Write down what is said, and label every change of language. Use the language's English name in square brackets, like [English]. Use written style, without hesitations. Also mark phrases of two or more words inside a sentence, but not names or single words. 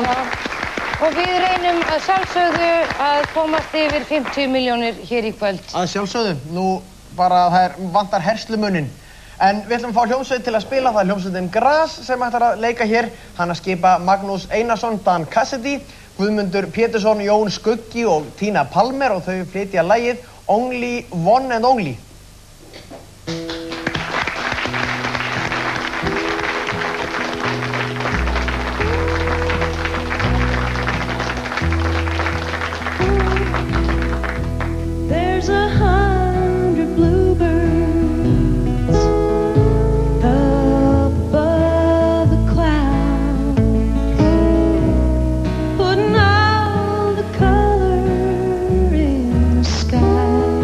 [Icelandic] Og við reynum að sjálfsögðu að komast yfir 50 milljónir hér í kvöld. Að sjálfsögðu, nú bara það vantar herslumuninn. En við ætlum að fá hljómsveit til að spila, það er hljómsveitin Gras sem ætlar að leika hér. Hann að skipa Magnús Einarsson, Dan Cassidy, Guðmundur Pétursson, Jón Skuggi og Tína Palmer og þau flytja lagið Only One and Only. [English] There's 100 bluebirds up above the clouds, putting all the color in the sky.